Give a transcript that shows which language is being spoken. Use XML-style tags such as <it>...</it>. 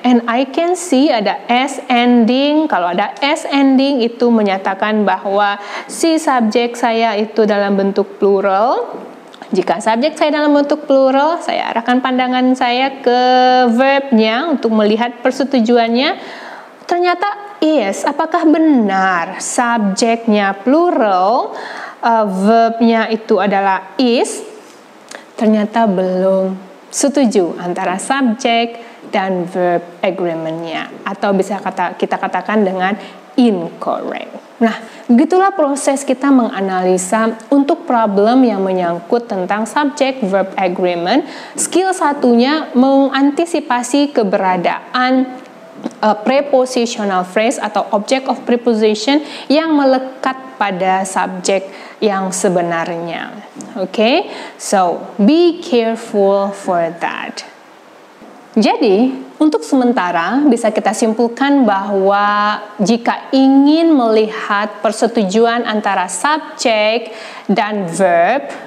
<en>And I can see ada s ending.</en> <id>Kalau ada s ending itu menyatakan bahwa si subjek saya itu dalam bentuk plural. Jika subjek saya dalam bentuk plural, saya arahkan pandangan saya ke verbnya untuk melihat persetujuannya. Ternyata is. Apakah benar subjeknya plural, verbnya itu adalah is? Ternyata belum setuju antara subjek dan verb agreement-nya, atau bisa kita katakan dengan incorrect. Nah, begitulah proses kita menganalisa untuk problem yang menyangkut tentang subject verb agreement. Skill satunya mengantisipasi keberadaan prepositional phrase atau object of preposition yang melekat pada subjek yang sebenarnya.</id> <en>Okay, so be careful for that.</en> <id>Jadi, untuk sementara bisa kita simpulkan bahwa jika ingin melihat persetujuan antara subjek dan verb,</id>